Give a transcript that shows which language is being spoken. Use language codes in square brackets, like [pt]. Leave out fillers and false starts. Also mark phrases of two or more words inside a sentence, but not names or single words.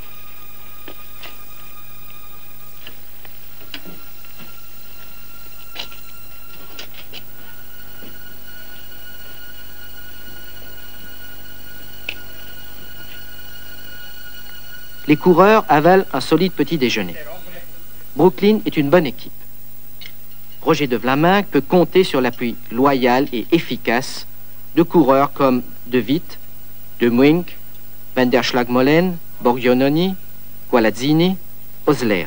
[fr] Les coureurs avalent un solide petit déjeuner. Brooklyn est une bonne équipe. Roger de Vlaminck peut compter sur l'appui loyal et efficace de coureurs comme De Witt, De Muynck, Van der Schlag-Molen, Borgononi, Gualazzini, Osler.